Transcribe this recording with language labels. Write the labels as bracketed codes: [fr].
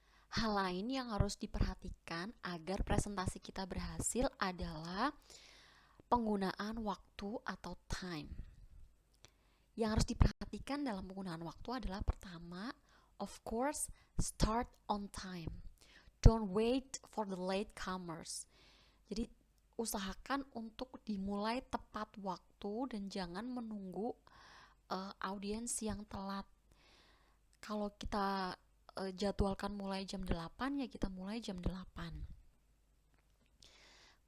[id] Hal lain yang harus diperhatikan agar presentasi kita berhasil adalah penggunaan waktu atau time. Yang harus diperhatikan dalam penggunaan waktu adalah pertama, [en] of course, start on time. Don't wait for the late comers. [id] Jadi usahakan untuk dimulai tepat waktu dan jangan menunggu audiens yang telat. Kalau kita jadwalkan mulai jam 8 ya kita mulai jam 8.